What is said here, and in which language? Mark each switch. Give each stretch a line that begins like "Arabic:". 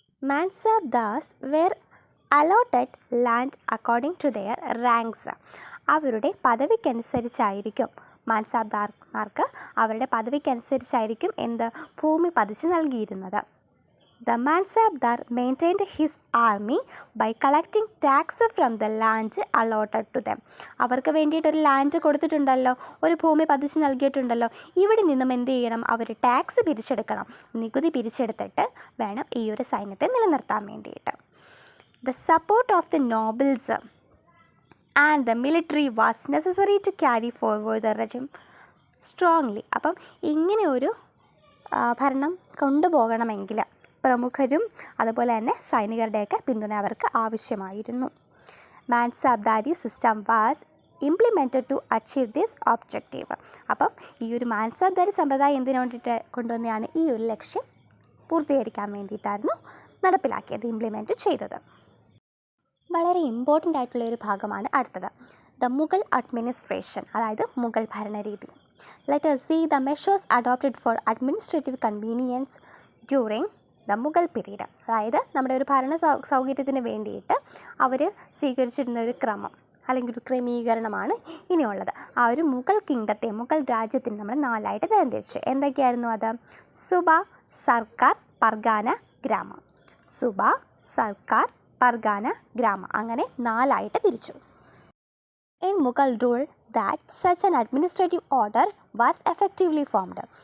English: Mansabdars were allotted land according to their ranks.
Malayalam: അവരുടെ പദവിക്കനുസരിച്ചായിരിക്കും മാൻസബ്ദാർമാർക്ക് അവരുടെ പദവിക്കനുസരിച്ചായിരിക്കും ഭൂമി പതിച്ചു നൽകിയിരുന്നത്.
English: The Mansabdar maintained his army by collecting tax from the land allotted to them.
Malayalam: അവർക്ക് വേണ്ടിയിട്ടൊരു ലാൻഡ് കൊടുത്തിട്ടുണ്ടല്ലോ, ഒരു ഭൂമി പതിച്ച് നൽകിയിട്ടുണ്ടല്ലോ, ഇവിടെ നിന്നും എന്ത് ചെയ്യണം? അവർ ടാക്സ് പിരിച്ചെടുക്കണം, നികുതി പിരിച്ചെടുത്തിട്ട് വേണം ഈ ഒരു സൈന്യത്തെ നിലനിർത്താൻ വേണ്ടിയിട്ട്.
English: The support of the nobles and the military was necessary to carry forward the regime strongly.
Malayalam: അപ്പം ഇങ്ങനെ ഒരു ഭരണം കൊണ്ടുപോകണമെങ്കിൽ പ്രമുഖരും അതുപോലെ തന്നെ സൈനികരുടെയൊക്കെ പിന്തുണ അവർക്ക് ആവശ്യമായിരുന്നു.
English: Mansabdari system was implemented to achieve this objective.
Malayalam: അപ്പം ഈ ഒരു മാൻസബ്ദാരി സമ്പ്രദായം എന്തിനു വേണ്ടിയിട്ട് കൊണ്ടുവന്നതാണ്? ഈ ഒരു ലക്ഷ്യം പൂർത്തീകരിക്കാൻ വേണ്ടിയിട്ടായിരുന്നു നടപ്പിലാക്കിയത്, ഇംപ്ലിമെൻറ്റ് ചെയ്തത്. വളരെ ഇമ്പോർട്ടൻ്റ് ആയിട്ടുള്ളൊരു ഭാഗമാണ് അടുത്തത്,
English: the Mughal administration,
Malayalam: അതായത് Mughal ഭരണരീതി.
English: Let us see the measures adopted for administrative convenience during the Mughal period.
Malayalam: അതായത് നമ്മുടെ ഒരു ഭരണ സൗകര്യത്തിന് വേണ്ടിയിട്ട് അവർ സ്വീകരിച്ചിരുന്ന ഒരു ക്രമം അല്ലെങ്കിൽ ഒരു ക്രമീകരണമാണ് ഇനിയുള്ളത്. ആ ഒരു മുഗൾ കിങ്ഡത്തെ, മുഗൾ രാജ്യത്തിന് നമ്മൾ 4ആയിട്ട് തരംതിരിച്ചു. എന്തൊക്കെയായിരുന്നു അത്? സുബ, സർക്കാർ, പർഗാന, ഗ്രാമം. സുബ, സർക്കാർ, പർഗാന, ഗ്രാമ അങ്ങനെ 4ആയിട്ട് തിരിച്ചു.
English: In Mughal rule that such an administrative order was effectively formed.